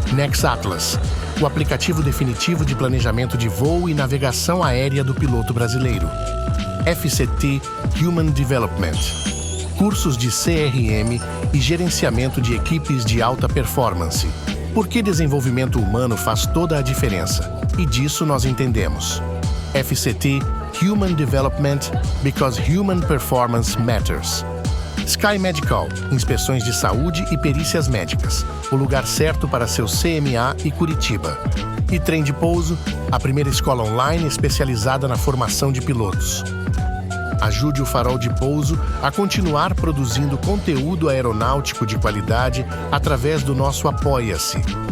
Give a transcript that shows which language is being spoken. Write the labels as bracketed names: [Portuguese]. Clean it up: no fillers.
[Portuguese] Nex Atlas, o aplicativo definitivo de planejamento de voo e navegação aérea do piloto brasileiro. FCT Human Development, cursos de CRM e gerenciamento de equipes de alta performance. Porque desenvolvimento humano faz toda a diferença, e disso nós entendemos. [English] FCT Human Development, because human performance matters. [Portuguese] Sky Medical, inspeções de saúde e perícias médicas, o lugar certo para seu CMA e Curitiba. E Trem de Pouso, a primeira escola online especializada na formação de pilotos. Ajude o Farol de Pouso a continuar produzindo conteúdo aeronáutico de qualidade através do nosso Apoia-se.